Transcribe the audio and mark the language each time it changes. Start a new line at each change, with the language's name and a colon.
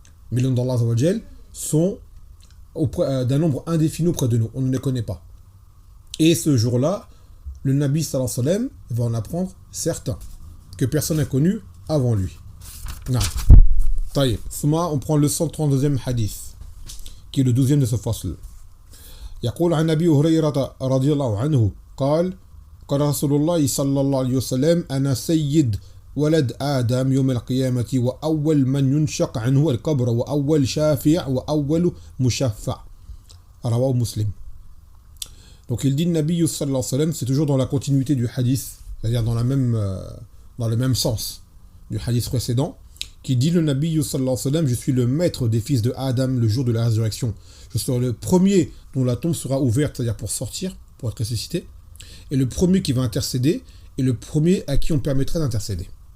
French: Mais les noms d'Allah sont d'un nombre indéfini auprès de nous. On ne les connaît pas. Et ce jour-là, le Nabi
Arabic: sallallahu alayhi wa sallam
French: va en apprendre certains que personne n'a connus avant lui. Non. Taïb. On prend le 132e hadith, qui est le 12e de ce fasl.
Arabic: يقول عن أبي هريرة رضي الله عنه قال رسول الله صلى الله عليه وسلم أنا سيد ولد آدم يوم القيامة وأول من ينشق عنه القبر وأول شافع وأول مشفع رواه مسلم.
French: Donc il dit Nabi
Arabic: sallallahu alayhi wa sallam,
French: c'est toujours dans la continuité du hadith, c'est-à-dire dans le même sens du hadith précédent, qui dit le Nabi sallallahu alayhi wa sallam, je suis le maître des fils de Adam le jour de la résurrection. Je serai le premier dont la tombe sera ouverte, c'est-à-dire pour sortir, pour être ressuscité, et le premier qui va intercéder, et le premier à qui on permettrait d'intercéder.